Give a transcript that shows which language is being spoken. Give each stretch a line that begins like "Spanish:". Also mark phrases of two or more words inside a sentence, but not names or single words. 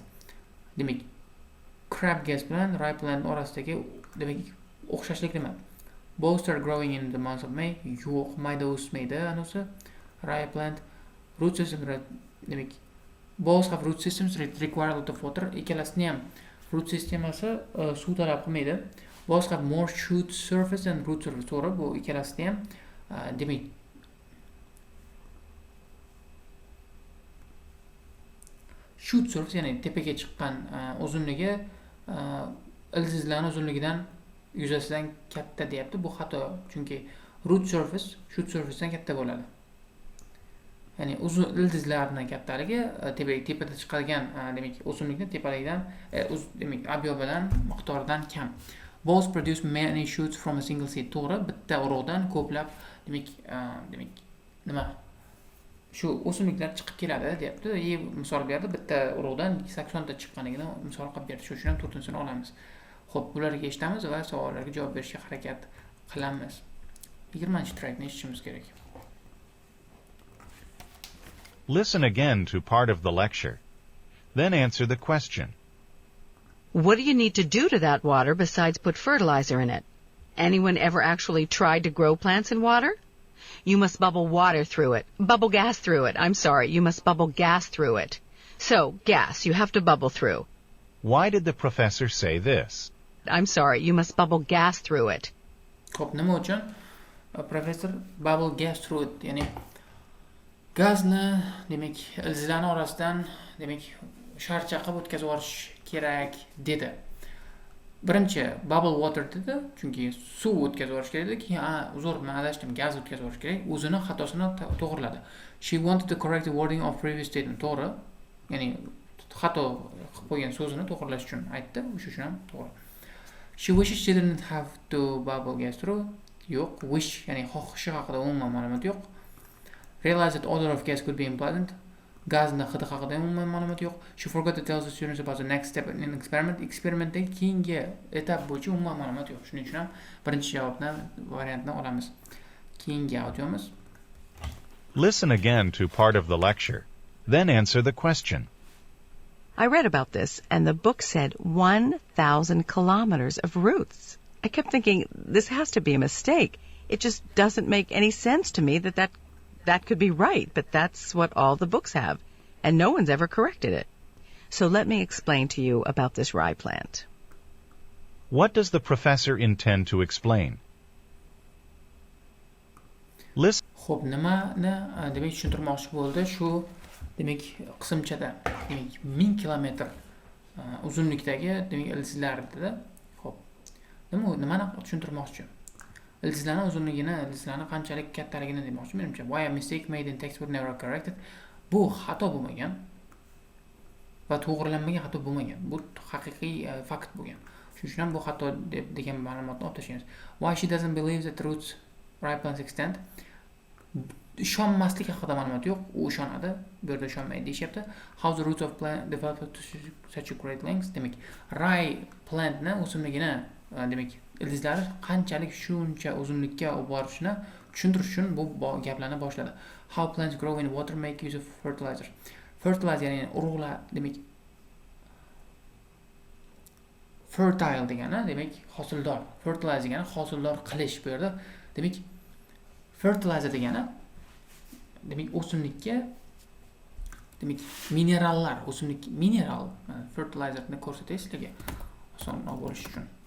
Uzbek: Demak,
English: crab gas
Uzbek: bilan
English: rye plant
Uzbek: orasidagi demak o'xshashlik nima?
English: Both are growing in the month of May.
Uzbek: Yo'q, mayda o'smaydi anosi
English: rye plant. Root system demak both have root systems require a lot of water.
Uzbek: Ikkalasini ham root sistemasi suv talab qilmaydi.
English: Both have more shoot surface and root surface.
Uzbek: To'g'ri, bu ikkalasida ham demak
English: shoot surface,
Uzbek: ya'ni tepaga chiqqan uzunligi ildizlarning uzunligidan yuzasidan katta deyapti. Bu xato, chunki
English: root surface shoot surfacedan
Uzbek: katta bo'ladi. Ya'ni ildizlarning kattaligi tepada chiqadigan demak o'simlikni tepaligidan demak obyobidan miqdoridan kam.
English: Both produce many shoots from a single seed.
Uzbek: To'g'ri, bitta urug'dan ko'plab demak nima shu o'simliklar chiqib keladi deyapti. Misol berdi, bitta urug'dan 80 ta chiqqanligini misol qilib berdi. Shuning uchun ham 4-sini olamiz. Xo'p, bularga eshitamiz va savollarga javob berishga harakat qilamiz. 20-trackni eshitishimiz kerak.
English: Listen again to part of the lecture. Then answer the question. What do you need to do to that water besides put fertilizer in it? Anyone ever actually tried to grow plants in water? You must bubble water through it. Bubble gas through it. I'm sorry, you must bubble gas through it. So, gas, you have to bubble through. Why did the professor say this? I'm sorry, you must bubble gas through it.
Uzbek: Xo'p, nima uchun professor
English: bubble gas through it,
Uzbek: ya'ni gazni demak ildizlarning orasidan demak sharcha qilib o'tkazib yuborish kerak dedi. Birinchi
English: bubble water
Uzbek: dedi, chunki suv o'tkazib yuborish kerak edi. Keyin uzr, men adashdim, gaz o'tkazib yuborish kerak. O'zini xatosini to'g'riladi.
English: She wanted to correct the wording of previous statement.
Uzbek: To'g'ri. Ya'ni xato qilib qo'ygan so'zini to'g'rilash uchun aytdi. O'sha uchun ham to'g'ri.
English: She wishes she didn't have to bubble gas through.
Uzbek: Yo'q, wish, ya'ni xohishi haqida umuman ma'lumot yo'q.
English: Realized that odor of gas could be unpleasant.
Uzbek: Gazni hidi haqida umuman ma'lumot yo'q.
English: She forgot to tell the students about the next step in experiment.
Uzbek: Eksperimentdagi keyingi etap bo'yicha umuman ma'lumot yo'q. Shuning uchun ham birinchi javobni variantni olamiz. Keyingi audiomiz.
English: Listen again to part of the lecture. Then answer the question. I read about this, and the book said 1,000 kilometers of roots. I kept thinking, this has to be a mistake. It just doesn't make any sense to me that could be right, but that's what all the books have, and no one's ever corrected it. So let me explain to you about this rye plant. What does the professor intend to explain? Listen.
Uzbek: Xo'p, nimani demak tushuntirmoqchi bo'ldi shu demak qismchada. Demak 1000 kilometr uzunlikdagi demak ildizlar dedi. Xo'p. Nimani tushuntirmoqchi? ildizlarning uzunligini, ildizlarning qanchalik kattaligini demoqchi menimcha.
English: Why a mistake made in text were never corrected.
Uzbek: Bu xato bo'lmagan va to'g'rilanmagan xato bo'lmagan. Bu haqiqiy fakt bo'lgan. Shuning uchun ham bu xato degan ma'lumotni olib tashlaymiz.
English: Why she doesn't believe that roots ripens extend.
Uzbek: Ishonmaslik haqida ma'lumot yo'q, u ishonadi, bu yerda ishonmaydi deyapti.
English: How the roots of plant develop to such a great length.
Uzbek: Demak, plantni o'simligini, demak, ildizlari qanchalik shuncha uzunlikka olib borishini tushuntirish uchun bu gaplarni boshladi.
English: How plants grow in water make use of fertilizer.
Uzbek: Fertilizer ya'ni urug'lar, demak, fertile degani, demak, hosildor. Fertilizer degani hosildor qilish bu yerda. Demak, fertilizer degani demak o'simlikka, demak, minerallar, o'simlik mineral, fertilizerni ko'rsatish sizlarga osonroq bo'lishi uchun.